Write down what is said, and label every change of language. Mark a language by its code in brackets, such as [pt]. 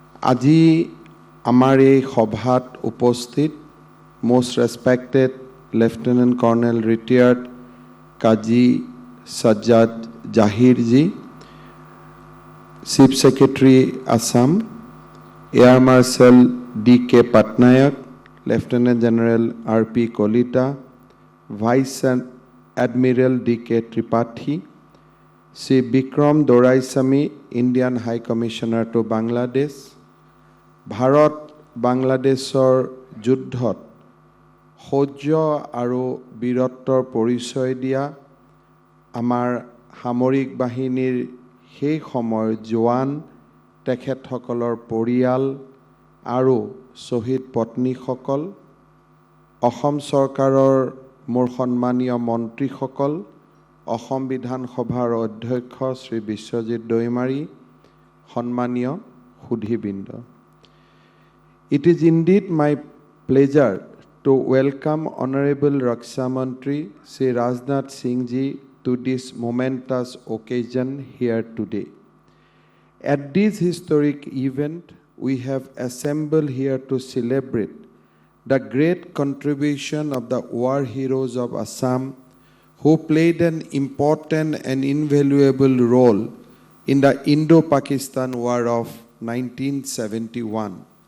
[as] আজি আমাৰ এই সভাত উপস্থিত [en] most respected Lieutenant Colonel retired Kaji Sajjad Jahir ji, Chief Secretary Assam, Air Marshal D.K. Patnaik, Lieutenant General R.P. Kolita, Vice Admiral D.K. [as] Tripathi, Sri Bikram Doraisamy, [en] Indian High Commissioner to Bangladesh, [as] Bharat Bangladeshor যুদ্ধত শৌৰ্য আৰু বীৰত্বৰ পৰিচয় দিয়া আমাৰ সামৰিক বাহিনীৰ সেই সময়ৰ জোৱান তেখেতসকলৰ পৰিয়াল আৰু শহীদ পত্নীসকল, অসম চৰকাৰৰ মোৰ সন্মানীয় মন্ত্ৰীসকল, অসম বিধানসভাৰ অধ্যক্ষ শ্ৰী বিশ্বজিৎ দৈমাৰী, সন্মানীয় সুধীবৃন্দ। [en] It is indeed my pleasure to welcome Honorable Raksha Mantri Sri Rajnath Singh Ji to this momentous occasion here today. At this historic event, we have assembled here to celebrate the great contribution of the war heroes of Assam who played an important and invaluable role in the Indo-Pakistan War of 1971.